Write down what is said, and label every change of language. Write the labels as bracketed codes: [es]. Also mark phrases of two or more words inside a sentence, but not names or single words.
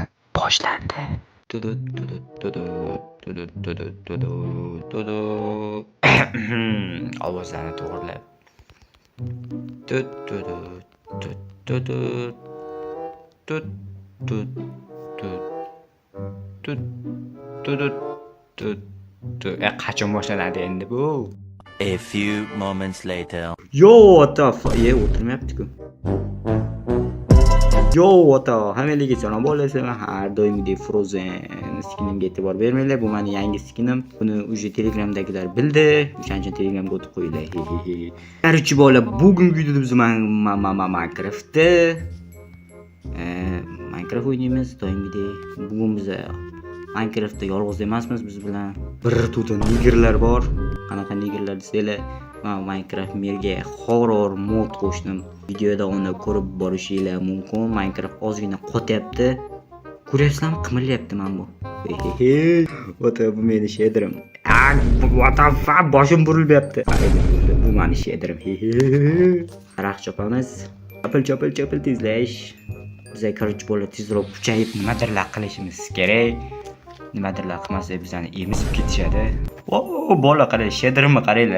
[uz] Boshlandi. Ovozlarni to'g'rilab. Qachon boshlanadi endi bu? [en] A few moments later. Yo, what the fuck? O'tirmayapti-ku. Yo, what the [uz] hammaga salom bo'lsin. Har doimgidek Frozen skinimga e'tibor bermanglar. Bu meni yangi skinim. Buni уже Telegramdagilar bildi. O'shaning uchun Telegramga o'tib qo'yinglar. Qarchi bola, bugungi videoda biz Minecraftda Minecraft o'ynaymiz doimgidek. Bugun biz Minecraftda yolg'iz emasmiz, biz bilan bir to'da nigerlar bor. Qanaqa nigerlar desanglar, men Minecraft merga horror mod qo'shdim. Videoda uni ko'rib borishingiz mumkin. Minecraft ozgina qotyapti. Ko'ryapsizlarmi? Qimirlayapti men bu. Ota bu meni shederim. [en] What the fuck? [uz] Boshim burilyapti. Bu meni shederim. Daraxt chopamiz. Chopil tezlash. Bizga qarich bola tezroq kuchayib nimadirlar qilishimiz kerak. Nimadirlar qilmasak bizani emizib ketishadi. Bola qarang, shederimni qaranglar.